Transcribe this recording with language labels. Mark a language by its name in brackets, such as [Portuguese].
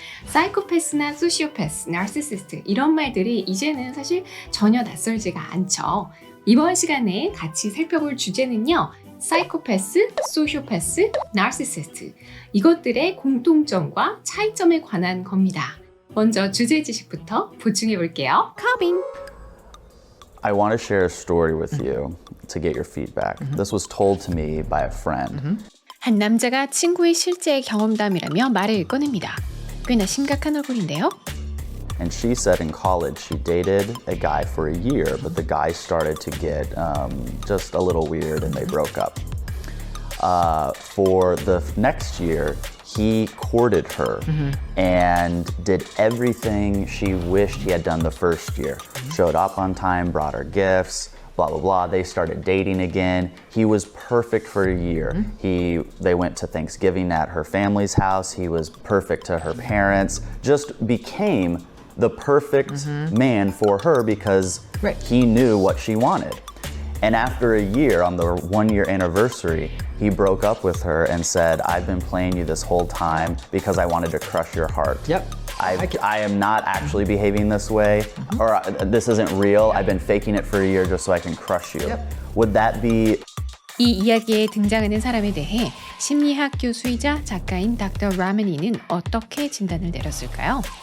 [Korean] 사이코패스나 소시오패스, 나르시시스트 이런 말들이 이제는 사실 전혀 낯설지가 않죠. 이번 시간에 같이 살펴볼 주제는요. 사이코패스, 소시오패스, 나르시시스트 이것들의 공통점과 차이점에 관한 겁니다. 먼저 주제 지식부터 보충해 볼게요. 커빙! [English] I want to share a story with you to get your feedback. This was told to me by a friend. [Korean] 한 남자가 친구의 실제 경험담이라며 말을 꺼냅니다. 꽤나 심각한 얼굴인데요. [English] And she said in college she dated a guy for a year, but the guy started to get just a little weird and they broke up. For the next year, he courted her and did everything she wished he had done the first year. Showed up on time, brought her gifts, blah, blah, blah. They started dating again. He was perfect for a year. They went to Thanksgiving at her family's house. He was perfect to her parents. Just became the perfect man for her because he knew what she wanted. And after a year, on the 1-year anniversary, he broke up with her and said, I've been playing you this whole time because I wanted to crush your heart. Yep. I am not actually behaving this way, or this isn't real. I've been faking it for a year just so I can crush you. Yep. Would that be... [Korean] 이 이야기에 등장하는 사람에 대해 심리학 교수이자 작가인 닥터 라마니는 어떻게 진단을 내렸을까요?